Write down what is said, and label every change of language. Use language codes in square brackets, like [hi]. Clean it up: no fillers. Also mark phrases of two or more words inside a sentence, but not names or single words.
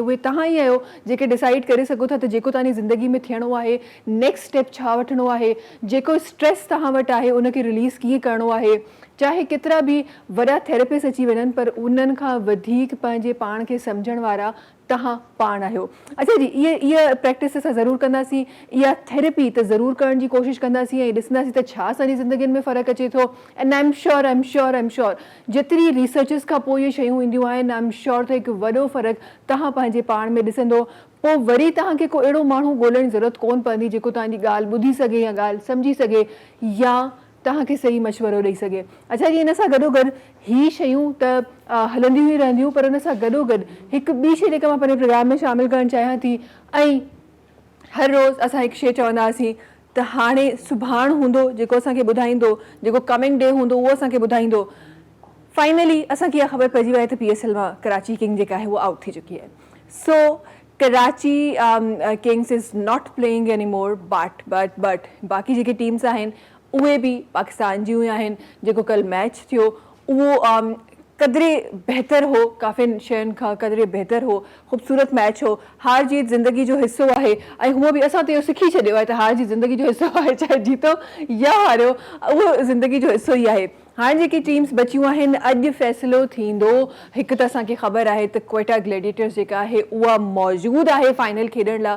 [sd] उहे तव्हां ई आहियो जेके डिसाइड करे सघो था त जेको तव्हांजी ज़िंदगी में थियणो आहे, [en] next step [sd] छा वठिणो आहे, जेको स्ट्रेस तव्हां वटि आहे उनखे रिलीज़ कीअं करिणो आहे। चाहे केतिरा बि वॾा थेरेपिस्ट अची वञनि पर उन्हनि खां वधीक पंहिंजे पाण खे सम्झण वारा तव्हां पाण आहियो। अच्छा जी, इहा प्रैक्टिस असां ज़रूरु कंदासीं, इहा थेरेपी त ज़रूरु करण जी कोशिशि कंदासीं ऐं ॾिसंदासीं त छा असांजी ज़िंदगियुनि में फ़र्क़ु अचे थो। [en] and I am sure [sd] जेतिरी रिसर्चिस खां पोइ इहे शयूं ईंदियूं आहिनि, [en] I am sure [sd] त हिकु वॾो फ़र्क़ु तव्हां पंहिंजे पाण में ॾिसंदो। पोइ वरी तव्हांखे को अहिड़ो माण्हू ॻोल्हण जी ज़रूरत कोन पवंदी जेको तव्हांजी ॻाल्हि ॿुधी सघे या ॻाल्हि सम्झी सघे या तव्हांखे सही मशवरो ॾेई सघे। अच्छा जी, इन सां गॾोगॾु ही शयूं त हलंदियूं ई रहंदियूं पर उन सां गॾोगॾु हिकु ॿी शइ जेका मां पंहिंजे प्रोग्राम में शामिलु करणु चाहियां थी ऐं हर रोज़ु असां हिकु शइ चवंदासीं त हाणे सुभाणे हूंदो जेको असांखे ॿुधाईंदो, जेको [en] coming day [sd] हूंदो उहो असांखे ॿुधाईंदो। फाइनली असांखे इहा ख़बर पइजी वई त PSL मां कराची किंग जेका आहे उहा आउट थी चुकी आहे। [en] so Karachi Kings is not playing anymore but [sd] बाक़ी जेके टीम्स आहिनि उहे बि पाकिस्तान जूं ई आहिनि। जेको कल्ह मैच थियो उहो क़दरे बहितर हो, काफ़िनि शयुनि खां क़दरे बहितर हो, ख़ूबसूरत मैच हो। हार जीत ज़िंदगी जो हिसो आहे ऐं हूअ बि असां त इहो सिखी छॾियो आहे त हार जीत ज़िंदगी जो हिसो आहे, चाहे जीतो या हारियो उहो ज़िंदगी जो हिसो ई आहे। हाणे जेकी टीम्स बचियूं आहिनि अॼु फ़ैसिलो थींदो। हिकु त असांखे ख़बर आहे त क्वेटा ग्लैडिएटर्स जेका आहे उहा मौजूदु आहे फाइनल खेॾण लाइ।